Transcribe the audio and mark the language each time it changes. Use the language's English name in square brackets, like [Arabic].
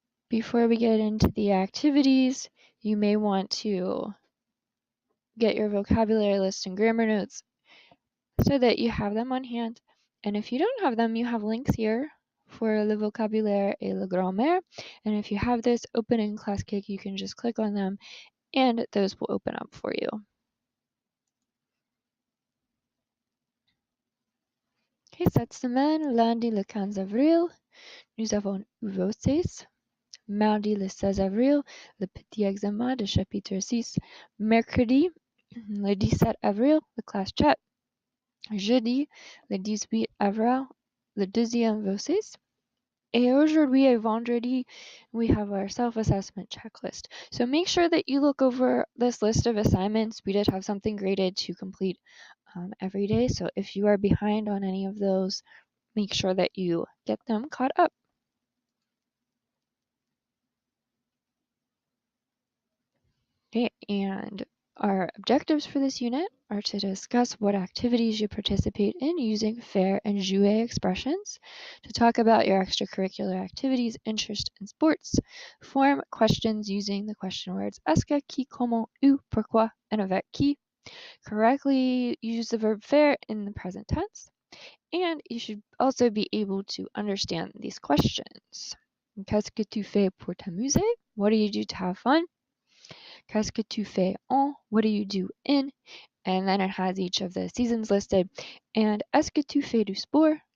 [English] Before we get into the activities, you may want to get your vocabulary list and grammar notes so that you have them on hand. And if you don't have them, you have links here for [French] le vocabulaire et le grammaire. [English] And if you have this open in ClassKick, you can just click on them and those will open up for you. [French] Okay, cette semaine, lundi le 15 avril, nous avons U6. Mardi le 16 avril, le petit examen de chapitre 6. Mercredi, le 17 avril, le class chat. Jeudi, le 18 avril, le deuxième vocis. Et aujourd'hui et vendredi, [English] we have our self-assessment checklist. So make sure that you look over this list of assignments. We did have something graded to complete every day. So if you are behind on any of those, make sure that you get them caught up. Okay, and our objectives for this unit are to discuss what activities you participate in using faire and jouer expressions, to talk about your extracurricular activities, interest, and sports, form questions using the question words est-ce que, qui, comment, où, pourquoi, and avec qui, correctly use the verb faire in the present tense, and you should also be able to understand these questions. [French] Qu'est-ce que tu fais pour t'amuser? [English] What do you do to have fun? [French] Qu'est-ce que tu fais en? [English] What do you do in? And then it has each of the seasons listed. [French] And est-ce que tu fais du sport?